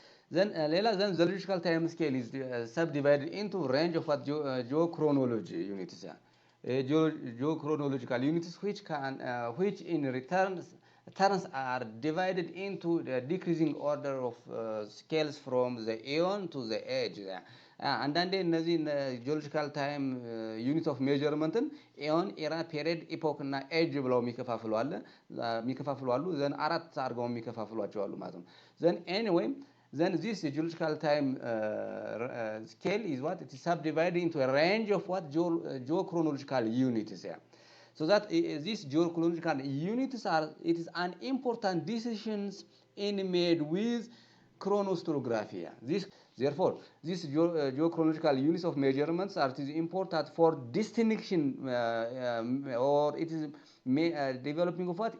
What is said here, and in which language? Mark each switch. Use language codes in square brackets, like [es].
[en] Then the geological time scale is subdivided into range of what geochronology units. Geochronological units which in return terms are divided into the decreasing order of scales from the eon to the age. [am] አንዳንዴ እነዚህ ጂኦሎጂካል ታይም ዩኒት ኦፍ ሜዠርመንትን ኤዮን፣ ኤራ፣ ፔሪድ፣ ኢፖክ እና ኤጅ ብለው የሚከፋፍሉ አሉ። ዘን አራት አድርገው የሚከፋፍሏቸው አሉ ማለት ነው። ዘን ኤኒዌይ [en] then this geological time scale is what it is subdivided into a range of what geochronological units here. So that these geochronological units are, it is an important decisions in made with chronostrography. Therefore, these geochronological units of measurements are important for distinction or it is developing of what?